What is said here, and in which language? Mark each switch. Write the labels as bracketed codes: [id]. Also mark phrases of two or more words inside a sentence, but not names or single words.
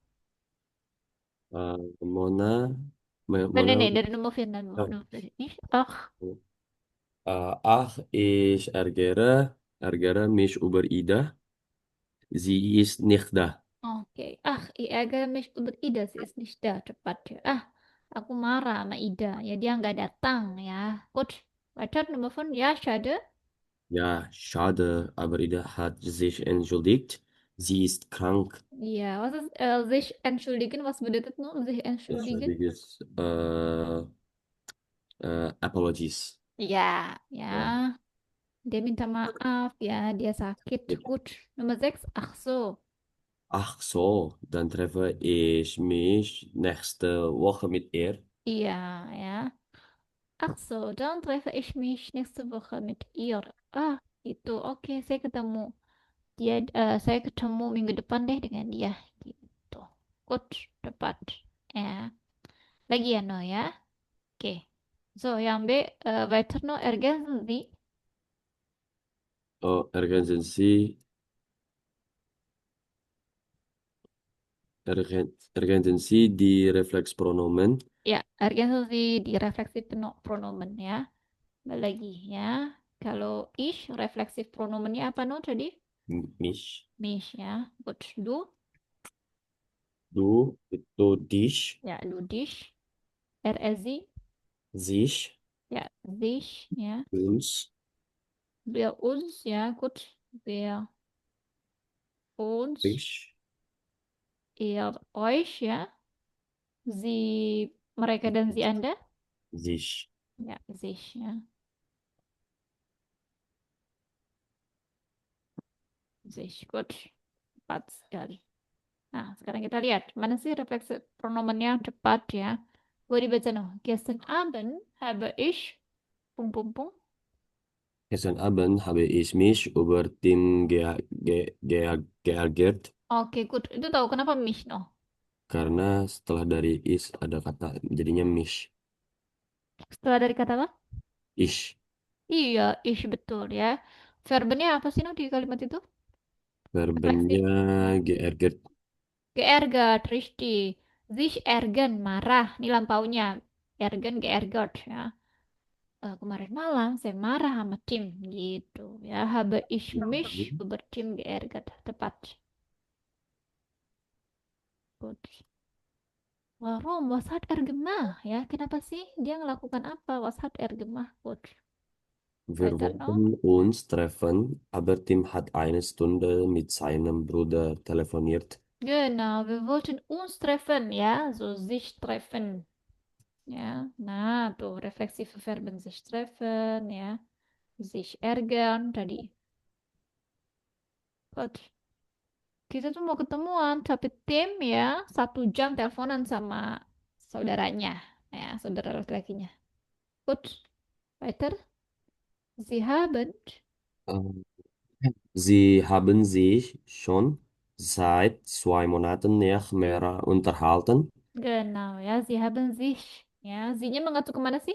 [id] Mona, Nee, Mona, nee, dari Nummer 4. oh, [de] Nummer 4. Ich, ach, ich ärgere mich über Ida. Sie ist nicht da. [id] oke. [de] Ach, ich ärgere mich über Ida, sie ist nicht da. [id] Cepat ya. Ah, aku marah sama Ida. Ya, dia nggak datang ya. [de] Gut, weiter Nummer 5. Ja, schade. Ja, schade, aber Ida hat sich entschuldigt. Sie ist krank. Ja, was ist sich entschuldigen? Was bedeutet nun sich entschuldigen? Entschuldigt, apologies. Ja, Ja. [id] ya. Dia minta maaf ya, dia sakit. [de] Gut. Nummer 6. Ach so. Ach so, dann treffe ich mich nächste Woche mit ihr. [id] Iya, ya. [de] Ach so, dann treffe ich mich nächste Woche mit ihr. [id] Ah, itu. Oke, saya ketemu minggu depan deh dengan dia. Gitu. Gut, tepat. Ya. Lagi ya, no ya. Oke. So, yang B, weiter no [de] ergänzen Sie. Oh, ergänzen Sie die Reflexpronomen Ya, ergänzen Sie die [id] refleksif pronomen [de] ya. [id] Lagi ya. Kalau ich, refleksif pronomennya apa no tadi? mich, Mich ya. Gut, du. du, itu dich, [de] Ya, du dich. Er, sie. sich, Ja, sich, ja. uns, Wir uns, ja, gut. Wir uns, ich, ihr euch, ja. Sie, [id] mereka dan sie Anda. sich. Ya, sich, ya. Sich, gut. Tepat sekali. Nah, sekarang kita lihat. Mana sih refleksi pronomen yang tepat ya? Boleh dibaca no. [de] Gestern Abend habe ich... Pung, pung, pung. Gestern Abend habe ich mich über Tim geärgert [id] Oke, good. Itu tahu kenapa mich no? karena setelah dari is ada kata jadinya mich. Setelah dari kata apa? Ich. Iya, ich betul ya. Verbnya apa sih no di kalimat itu? Refleksif. Verbennya geärgert. [de] Geärgert, richtig. Sich ärgern, [id] marah. Ini lampaunya. Ärgern, geärgert ya. Kemarin malam saya marah sama tim gitu ya. [de] Habe ich mich über Tim geärgert. [id] Tepat. Gut. [de] Warum? Was hat er gemacht? [id] Ya, kenapa sih dia melakukan apa? [de] Was hat er gemacht? Gut. Wir Weiter noch. wollten uns treffen, aber Tim hat eine Stunde mit seinem Bruder telefoniert. Genau, wir wollten uns treffen, ja, so sich treffen. Ja, [id] nah, tuh refleksive Verben [de] sich treffen, [id] ya, [de] sich ärgern [id] tadi. [de] Gut. [id] Kita tuh mau ketemuan, tapi tim ya 1 jam teleponan sama saudaranya, ya, saudara laki-lakinya. [de] Gut, weiter. Sie haben, Ähm, Sie haben sich schon seit 2 Monaten nicht mehr unterhalten. genau, ya, Sie haben sich, ya, [id] Sie-nya mengacu kemana sih?